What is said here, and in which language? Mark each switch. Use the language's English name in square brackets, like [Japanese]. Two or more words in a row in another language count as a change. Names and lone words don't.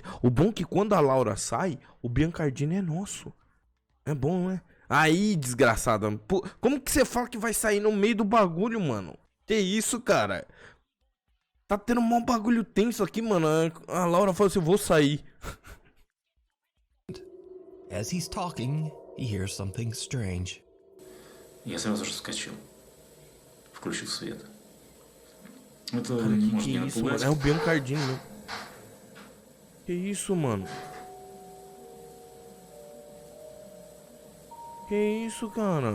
[Portuguese] O bom é que quando a Laura sai, o Biancardini é nosso. É bom, né? Aí, desgraçada. Pô, como que você fala que vai sair no meio do bagulho, mano? Que isso, cara? Tá tendo um bagulho tenso aqui, mano. A Laura falou assim, eu vou sair. [English] As he's talking, he hears something strange. [Russian] Я сразу же вскочил, включил свет. Это [Portuguese] Cara, [Russian] может [Portuguese] que [Russian] меня [Portuguese] isso, mano? [Russian] напугать. [Portuguese] É o Biancardini, meu. Que isso, mano? Que isso, cara?